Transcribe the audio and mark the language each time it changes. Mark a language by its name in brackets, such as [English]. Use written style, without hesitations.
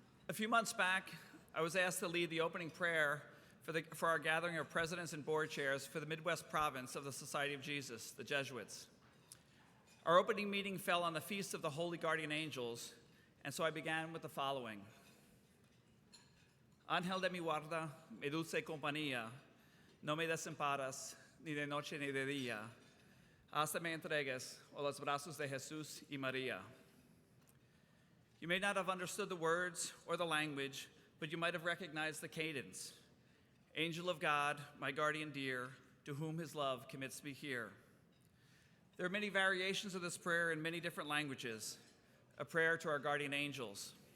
[English] A few months back, I was asked to lead the opening prayer for our gathering of presidents and board chairs for the Midwest province of the Society of Jesus, the Jesuits. Our opening meeting fell on the Feast of the Holy Guardian Angels, and so I began with the following. [Spanish] Ángel de mi guarda, mi dulce compañía, no me desamparas, ni de noche ni de día, hasta me entregues a los brazos de Jesús y María. [English] You may not have understood the words or the language, but you might have recognized the cadence. Angel of God, my guardian dear, to whom his love commits me here. There are many variations of this prayer in many different languages, a prayer to our guardian angels.